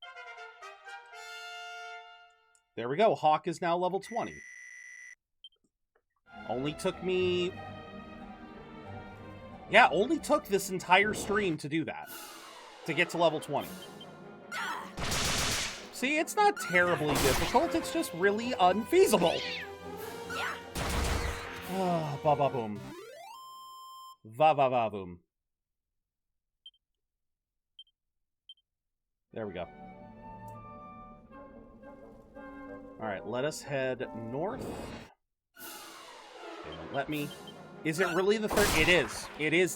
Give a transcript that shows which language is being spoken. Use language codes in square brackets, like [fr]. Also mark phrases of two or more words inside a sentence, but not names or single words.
[en] There we go. Hawk is now level 20. Only took me... yeah, only took this entire stream to do that. To get to level 20. See, it's not terribly difficult. It's just really unfeasible. Ah, ba-ba-boom. Va-va-va-boom. There we go. Alright, let us head north. They won't let me. Is it really the 30th? It is. It is.